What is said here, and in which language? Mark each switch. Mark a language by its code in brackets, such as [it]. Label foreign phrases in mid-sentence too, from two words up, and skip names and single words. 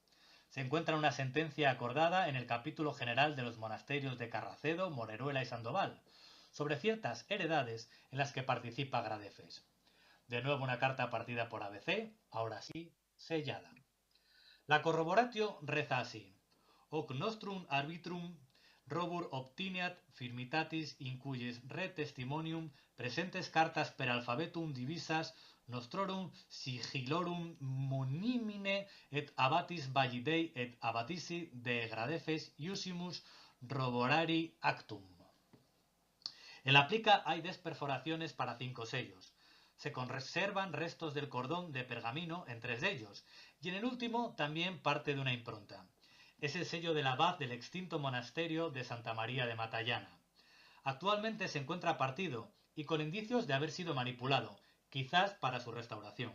[es] Se encuentra una sentencia acordada en el capítulo general de los monasterios de Carracedo, Moreruela y Sandoval, sobre ciertas heredades en las que participa Gradefes. De nuevo una carta partida por ABC, ahora sí, sellada. La corroboratio reza así: [la] hoc nostrum arbitrum robur obtiniat firmitatis in cuyes re testimonium presentes cartas per alphabetum divisas nostrorum sigilorum munimine et abatis validei et abatisi de Gradefes iusimus roborari actum. [es] En la plica hay desperforaciones para 5 sellos. Se conservan restos del cordón de pergamino en 3 de ellos, y en el último también parte de una impronta. Es el sello del abad del extinto monasterio de Santa María de Matallana. Actualmente se encuentra partido y con indicios de haber sido manipulado, quizás para su restauración.